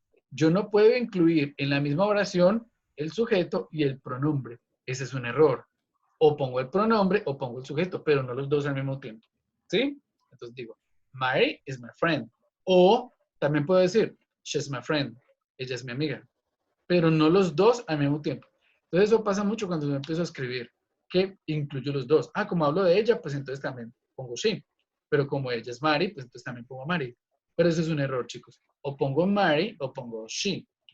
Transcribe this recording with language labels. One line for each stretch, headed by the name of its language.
Spanish: Yo no puedo incluir en la misma oración el sujeto y el pronombre. Ese es un error. O pongo el pronombre o pongo el sujeto, pero no los dos al mismo tiempo. ¿Sí? Entonces digo,
English: Mary is my friend.
Spanish: O también puedo decir,
English: she's my friend.
Spanish: Ella es mi amiga. Pero no los dos al mismo tiempo. Entonces eso pasa mucho cuando yo empiezo a escribir, que incluyo los dos. Como hablo de ella, pues entonces también pongo she. Pero como ella es Mary, pues entonces también pongo Mary. Pero eso es un error, chicos. O pongo Mary o pongo she.